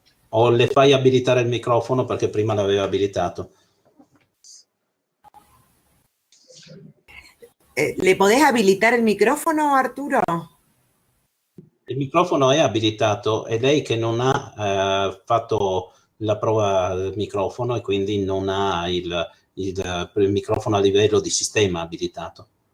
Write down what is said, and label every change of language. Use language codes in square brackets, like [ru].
[it] O le fai abilitare il microfono perché prima l'aveva abilitato. [es] ¿Le podés habilitar el micrófono, Arturo? [it] Il microfono è abilitato, è lei che non ha fatto la prova del microfono e quindi non ha il microfono a livello di sistema abilitato.